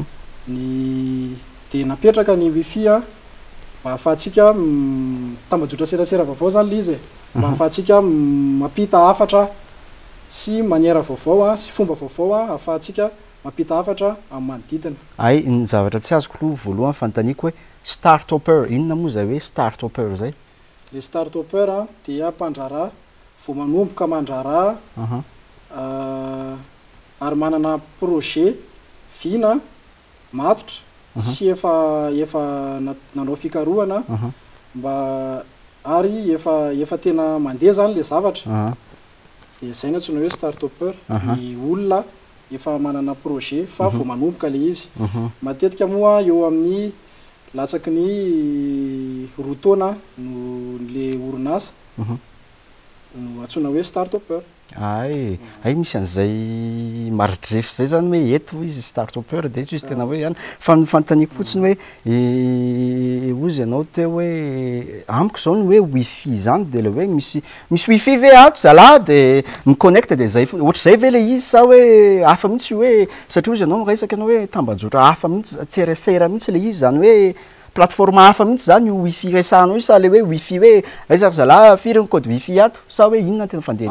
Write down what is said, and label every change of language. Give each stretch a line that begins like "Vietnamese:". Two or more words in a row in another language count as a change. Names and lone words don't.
Malagasy: ny de napetraka ny wifi mba ahafahantsika tambanjotra serasera vaovao zany le izy mba ahafahantsika mampita hafatra sy maniera vaovao sy fomba vaovao ahafahantsika mampita hafatra amin'ny manodidina ay ny zavatra tsy azoko aloha voalohany fanontaniako hoe start-upper inona moa zay hoe start-upper zay le start-upper dia mpandraraha vao manomboka mandraraha ary manana projet vina matotra sy efa nanao fikarohana mba ary efa tena mandeha zany le zavatra de zay natsona hoe start-upper ny olona efa manana projet fa vao manomboka le izy matetika moa eo amin'ny latsaky ny rotaona no le orinasa no atsona hoe start-upper ay misy an'izay maridrefy zay zany hoe eto izy start-upper de izy tena hoe any fa fanontaniako fotsiny hoe ozy ianao teo hoe amiko zao ny hoe wifi zany de le hoe misy wifi ve ato zalahy de miconnecte de zay ohatra zay ve le izy sa hoe hafa mihitsy hoe satria ozy ianao miresaka anao hoe tambanjotra hafa mihitsy tserasera mihitsy le izy zany hoe plateforme hafa mihitsy zany io wifi resahanao io sa le hoe wifi hoe aizaka zalahy firy ny code wifi ato sa hoe inona tena fandeha